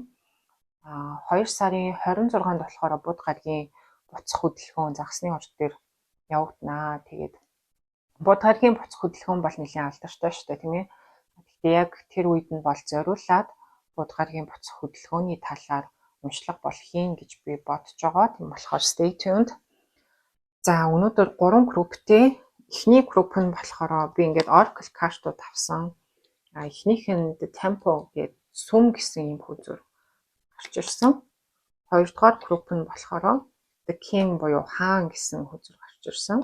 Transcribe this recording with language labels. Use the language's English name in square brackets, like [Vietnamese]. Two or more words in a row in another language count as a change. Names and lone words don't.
[Mongolian] 2 сарын 26-нд болохоор Буд гарагийн буцах хөдөлгөөн загсны орд дээр явагдана. Тэгээд Буд гарагийн буцах хөдөлгөөн бол нэлээд алдартай шүү дээ, тийм ээ. Гэхдээ яг тэр үед нь бол зориулаад Буд гарагийн буцах хөдөлгөөний талаар уншлага бол хийн гэж би бодож байгаа. Тийм болохоор [English] stay tuned. [Mongolian] За өнөөдөр 3 групптэй. Эхний групп нь болохоор би ингээд Oracle картууд авсан. Эхнийх нь The Temple гэдэг сүм гэсэн юм хүзүр гарч ирсэн. Хоёрдугаар групп нь болохоор The King буюу хаан гэсэн хүзүр гарч ирсэн.